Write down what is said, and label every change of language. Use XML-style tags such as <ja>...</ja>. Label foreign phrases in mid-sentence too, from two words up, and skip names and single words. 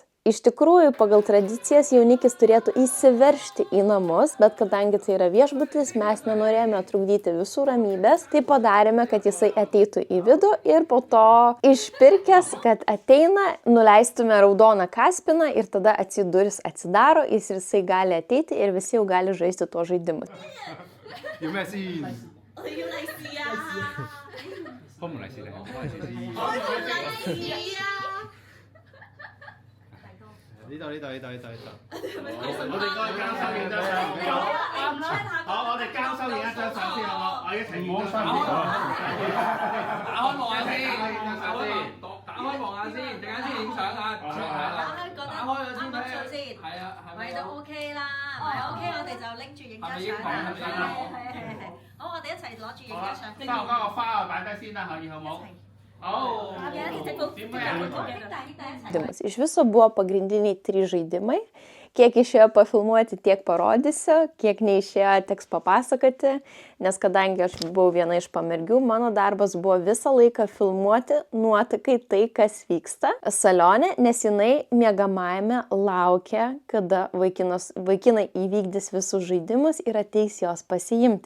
<lt>Iš tikrųjų, pagal tradicijas jaunikis turėtų įsiveržti į namus, bet kadangi tai yra viešbutis, mes nenorėjome trukdyti visų ramybės, tai padarėme, kad jisai ateitų į vidų ir po to išpirkęs, kad ateina, nuleistume raudoną kaspiną ir tada duris atsidaro, jisai gali ateiti ir visi jau gali žaisti tuo žaidimus.</lt> <yue>呢度。我哋應該交收影一張相先，好唔好？我一齊影張相先。打開望下先，打開望下先，陣間先影相啊！打開咗先睇。係啊，係咪都 OK 啦？OK， 我哋就拎住影張相啦。係。好，我哋一齊攞住影張相。包個花擺低先啦，可以好唔好？</yue> <lt>Iš viso buvo pagrindiniai 3 žaidimai. Kiek išėjo pafilmuoti, tiek parodysiu, kiek neišėjo, teks papasakoti, nes kadangi aš buvau viena iš pamergių, mano darbas buvo visą laiką filmuoti nuotakai tai, kas vyksta salione, nes jinai miegamajame laukia, kada vaikinai įvykdys visus žaidimus ir ateis jos pasiimti.</lt>